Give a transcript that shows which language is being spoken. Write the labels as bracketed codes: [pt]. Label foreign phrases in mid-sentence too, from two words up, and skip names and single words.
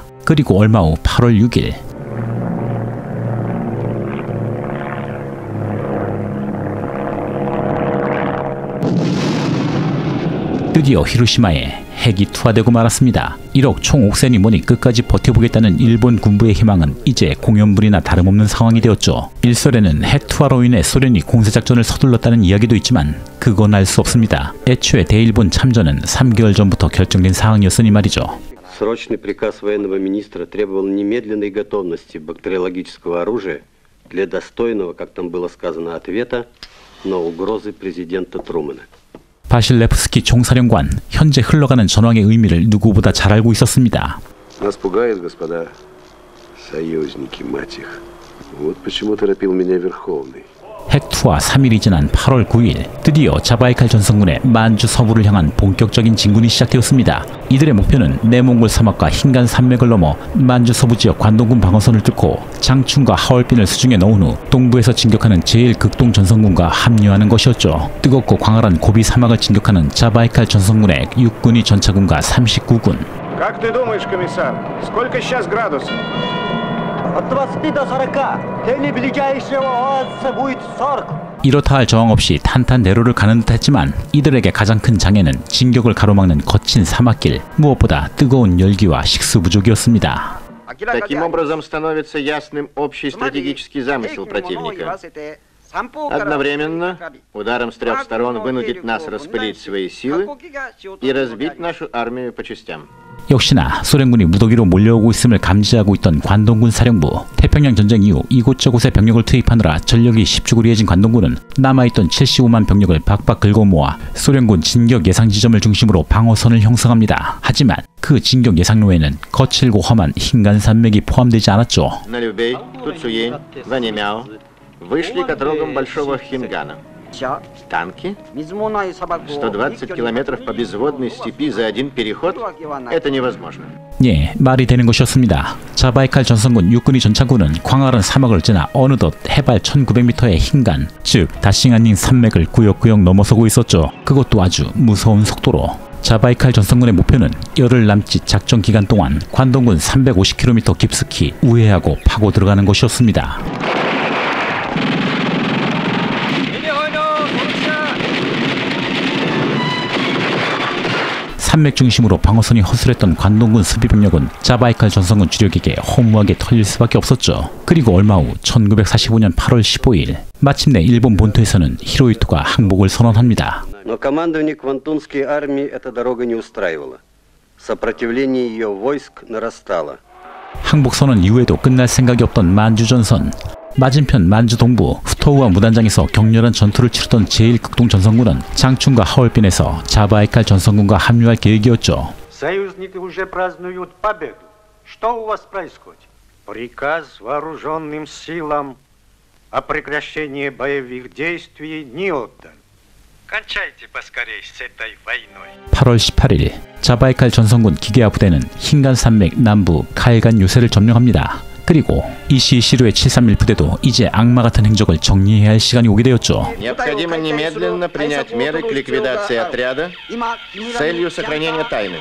[ko] 그리고 얼마 후 8월 6일 드디어 히로시마에 핵이 투하되고 말았습니다. 1억 총 옥센이 뭐니 끝까지 버텨보겠다는 일본 군부의 희망은 이제 공연불이나 다름없는 상황이 되었죠. 일설에는 핵 투하로 인해 소련이 공세작전을 서둘렀다는 이야기도 있지만 그건 알 수 없습니다. 애초에 대일본 참전은 3개월 전부터 결정된 사항이었으니 말이죠. [ru] Срочный приказ военного министра требовал немедленной готовности бактериологического оружия для достойного, как там было сказано, ответа на угрозы президента Трумэна. [ko] 바실레프스키 총사령관, 현재 흘러가는 전황의 의미를 누구보다 잘 알고 있었습니다. [ru] Нас пугает, господа союзники, мать их. Вот почему торопил меня Верховный. [ko] 핵 투하 3일이 지난 8월 9일 드디어 자바이칼 전선군의 만주 서부를 향한 본격적인 진군이 시작되었습니다. 이들의 목표는 내몽골 사막과 흰간 산맥을 넘어 만주 서부 지역 관동군 방어선을 뚫고 장춘과 하얼빈을 수중에 넣은 후 동부에서 진격하는 제1극동 전선군과 합류하는 것이었죠. 뜨겁고 광활한 고비 사막을 진격하는 자바이칼 전선군의 육군이 전차군과 39군. [ru] Как ты думаешь, комиссар, сколько сейчас градусов? От 20 до 40. Тени ближайшего оазиса будет 40. [ko] 이렇다 할 저항 없이 탄탄대로를 가는 듯 했지만 이들에게 가장 큰 장애는 진격을 가로막는 거친 사막길, 무엇보다 뜨거운 열기와 식수 부족이었습니다. [ru] Таким образом становится ясным общий стратегический замысел противника. Одновременно ударом с трех сторон вынудить нас распылить свои силы и разбить нашу армию по частям. [ko] 역시나 소련군이 무더기로 몰려오고 있음을 감지하고 있던 관동군 사령부. 태평양 전쟁 이후 이곳저곳에 병력을 투입하느라 전력이 십주구리해진 관동군은 남아있던 75만 병력을 박박 긁어 모아 소련군 진격 예상 지점을 중심으로 방어선을 형성합니다. 하지만 그 진격 예상로에는 거칠고 험한 흰간 산맥이 포함되지 않았죠. [ru] Вышли к отрогам Большого Хингана. Танки? 120 километров по безводной степи за один переход? Это невозможно. [ko] 예, 말이 되는 것이었습니다. 자바이칼 전선군 육군이 전차군은 광활한 사막을 지나 어느덧 해발 1900m의 흰간, 즉 다싱안닝 산맥을 구역구역 넘어서고 있었죠. 그것도 아주 무서운 속도로. 자바이칼 전선군의 목표는 열흘 남짓 작전 기간 동안 관동군 350km 깊숙이 우회하고 파고 들어가는 것이었습니다. 산맥 중심으로 방어선이 허술했던 관동군 수비병력은 자바이칼 전선군 주력에게 허무하게 털릴 수밖에 없었죠. 그리고 얼마 후 1945년 8월 15일 마침내 일본 본토에서는 히로히토가 항복을 선언합니다. [ru] Но командование Квантунской армии эта дорога не устраивала. Сопротивление ее войск нарастало. [ko] 항복 선언 이후에도 끝날 생각이 없던 만주 전선. 맞은편 만주 동부 후토우와 무단장에서 격렬한 전투를 치르던 제1극동 전선군은 장춘과 하얼빈에서 자바이칼 전선군과 합류할 계획이었죠. [ru] Союзники уже празднуют победу. Что у вас происходит? Приказ вооруженным силам о прекращении боевых действий не отдан. Кончайте поскорей с этой войной. [ko] 8월 18일 자바이칼 전선군 기계화 부대는 흰간 산맥 남부 칼간 요새를 점령합니다. 그리고 이시시루의 731 부대도 이제 악마 같은 행적을 정리해야 할 시간이 오게 되었죠. [ru] Необходимо немедленно принять меры к ликвидации отряда с целью сохранения тайны.